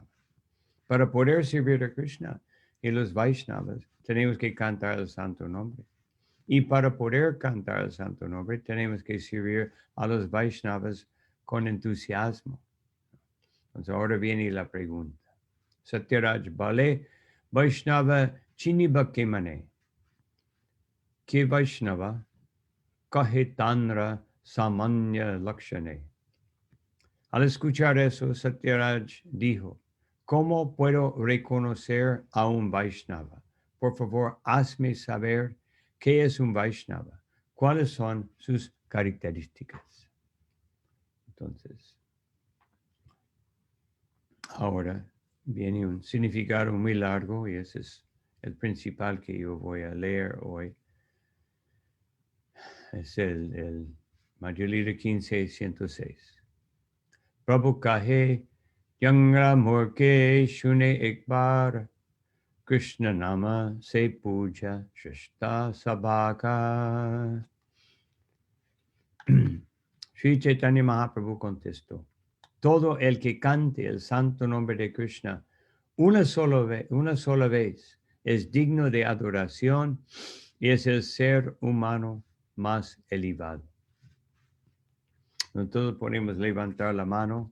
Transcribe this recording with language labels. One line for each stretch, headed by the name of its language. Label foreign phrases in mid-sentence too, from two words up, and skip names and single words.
Spanish: Para poder servir a Krishna y los Vaishnavas, tenemos que cantar el santo nombre. Y para poder cantar el santo nombre, tenemos que servir a los Vaishnavas con entusiasmo. Entonces ahora viene la pregunta.
Bangla: সত্যরাজ বলে, বৈষ্ণব চিনিভক্তি মানে. কে বৈষ্ণব কহে তাঁর সামান্য লক্ষণে.
Spanish: Al escuchar eso, Satyaraj dijo, ¿cómo puedo reconocer a un Vaishnava? Por favor, hazme saber qué es un Vaishnava, cuáles son sus características. Entonces, ahora viene un significado muy largo y ese es el principal que yo voy a leer hoy. Es el Madhya Lila 15:106.
Bangla: প্রভু কহে যাঁর মুখে শুনে একবার কৃষ্ণ নাম সে পূজ্য শ্রেষ্ঠ সবাকা.
Spanish: Sri Chaitanya Mahaprabhu contestó, todo el que cante el santo nombre de Krishna una sola vez es digno de adoración y es el ser humano más elevado. No todos podemos levantar la mano.